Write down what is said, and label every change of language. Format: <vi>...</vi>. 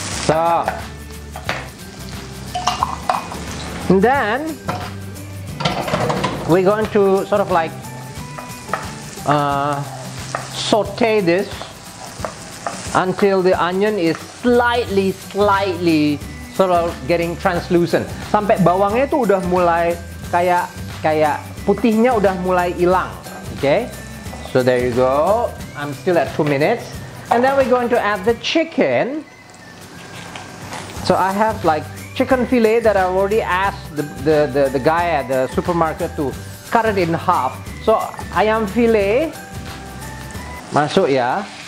<en>So, and then we're going to sort of like saute this until the onion is slightly sort of getting translucent.</en> <id>Sampai bawangnya itu udah mulai kayak putihnya udah mulai hilang.</id> <en>Okay, so there you go. I'm still at 2 minutes, and then we're going to add the chicken. So I have like chicken fillet that I already asked the guy at the supermarket to cut it in half.</en> <id>So ayam fillet masuk ya.</id>